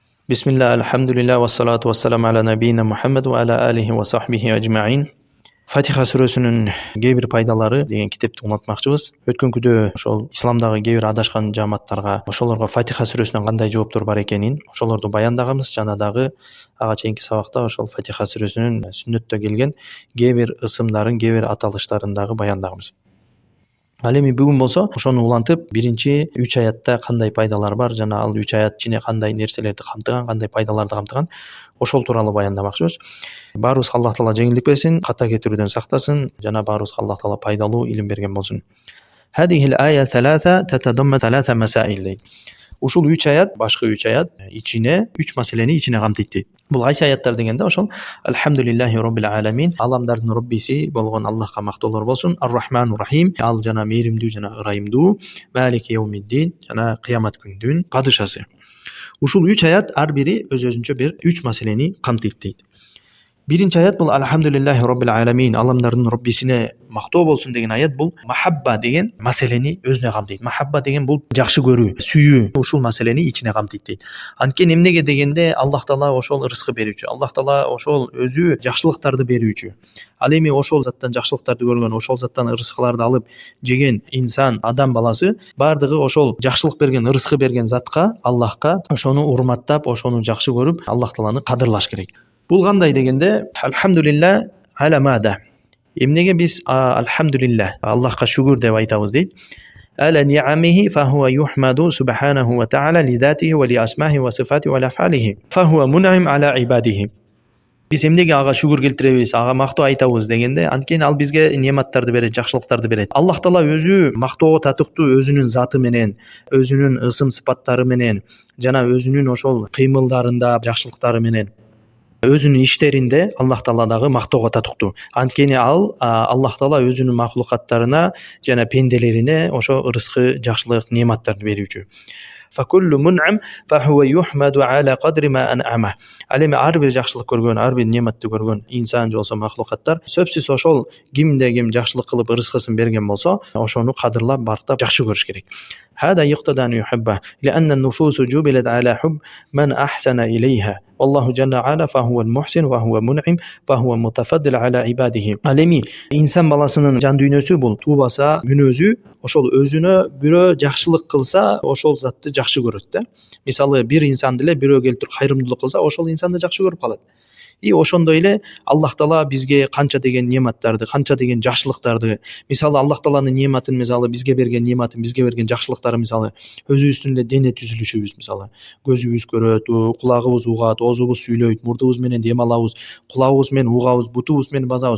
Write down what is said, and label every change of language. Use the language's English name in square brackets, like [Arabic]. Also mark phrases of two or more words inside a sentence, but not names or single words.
[Arabic] بسم الله، الحمد لله، والصلاة والسلام على نبينا محمد وعلى آله وصحبه أجمعين. [Kyrgyz] Фатиха сүрөсүнүн кээ бир пайдалары деген китепти улантмакчыбыз. Өткөнкүдө ошол исламдагы кээ бир адашкан жааматтарга ошолорго Фатиха сүрөсүнөн кандай жооптор бар экенин ошолорду баяндаганбыз. Жана дагы ага чейинки сабакта ошол Фатиха сүрөсүнүн сүннөттө келген кээ бир ысымдарын, кээ бир аталыштарын дагы баяндаганбыз. Ал эми бүгүн болсо ошону улантып, биринчи 3 аятта кандай пайдалар бар жана ал 3 аят ичине кандай нерселерди камтыган, кандай пайдаларды камтыган, ошол тууралуу баяндамакчыбыз. Баарыбызга Аллах таала жеңилдик берсин, ката кетирүүдөн сактасын жана баарыбызга Аллах таала пайдалуу илим берген болсун. [Arabic] هذه الآيات ثلاثة تتضمن 3 مسائل дейт. [Kyrgyz] Ушул 3 аят, башкы 3 аят ичине 3 маселени ичине камтыйт дейт. Бул кайсы аяттар дегенде ошол [Arabic] الحمد لله رب العالمين, [Kyrgyz] аламдардын роббиси болгон Аллахка мактоолор болсун. [Arabic] الرحمن الرحيم, [Kyrgyz] ал жана мээримдүү жана ырайымдуу. [Arabic] مالك يوم الدين, [Kyrgyz] жана кыямат күнүнүн падышасы. Ушул 3 аят ар бири өз-өзүнчө бир 3 маселени камтыйт дейт. Биринчи аят бул [Arabic] الحمد لله رب العالمين, [Kyrgyz] аламдардын роббисине мактоо болсун деген аят. Бул махабба деген маселени өзүнө камтыйт. Махабба деген бул жакшы көрүү, сүйүү, ушул маселени ичине камтыйт дейт. Анткени эмнеге дегенде Аллах таала ошол рызкы берүүчү, Аллах таала ошол өзү жакшылыктарды берүүчү. Ал эми ошол заттан жакшылыктарды көргөн, ошол заттан рызкыларды алып жеген инсан, адам баласы бардыгы ошол жакшылык берген, рызкы берген затка, Аллахка ошону урматтап, ошону жакшы көрүп, Аллах тааланы кадырлаш керек. Бул кандай дегенде [Arabic] الحمد لله على ماذا. [Kyrgyz] Эмнеге биз Алхамдулилла, Аллахка шүгүр деп айтабыз дейт. [Arabic] على نعمه فهو يحمد سبحانه وتعالى لذاته ولأسمائه وصفاته وأفعاله. فهو منعم على عباده. [Kyrgyz] Биз эмнеге ага шүгүр келтиребиз, ага мактоо айтабыз дегенде, анткени ал бизге нематтарды берет, жакшылыктарды берет. Аллах таала өзү мактоого татыктуу өзүнүн заты менен, өзүнүн ысым сыпаттары менен жана өзүнүн ошол кыймылдарында, жакшылыктары менен, өзүнүн иштеринде Аллах таала дагы мактоого татыктуу. Анткени ал Аллах таала өзүнүн махлукаттарына жана пенделерине ошо рызкы, жакшылык, нематтарды берүүчү. [Arabic] فكل منعم فهو يحمد على قدر ما أنعم. [Kyrgyz] Ал эми ар бир жакшылык көргөн, ар бир нематты көргөн инсан болсо, махлукаттар сөзсүз ошол кимде ким жакшылык кылып рызкысын берген болсо, ошону кадырлап, бартап жакшы көрүш керек. [Arabic] هذا يقتضى أن يحبه لأن النفوس جبلت على حب من أحسن إليها والله جل وعلا فهو المحسن وهو منعم فهو متفضل على عباده. [Kyrgyz] Ал эми инсан баласынын жан дүйнөсү бул туубаса мүнөзү, ошол өзүнө бирөө жакшылык кылса, ошол затты жакшы көрөт да. Мисалы бир инсан деле бирөө келип туруп кайрымдуулук кылса, ошол инсанды жакшы көрүп калат. И ошондой эле Аллах таала бизге канча деген нематтарды, канча деген жакшылыктарды, мисалы Аллах тааланын нематын, мисалы бизге берген нематын, бизге берген жакшылыктары, мисалы өзүбүздүн эле дене түзүлүшүбүз, мисалы көзүбүз көрөт, кулагыбыз угат, оозубуз сүйлөйт, мурдубуз менен дем алабыз, кулагыбыз менен угабыз, бутубуз менен базабыз.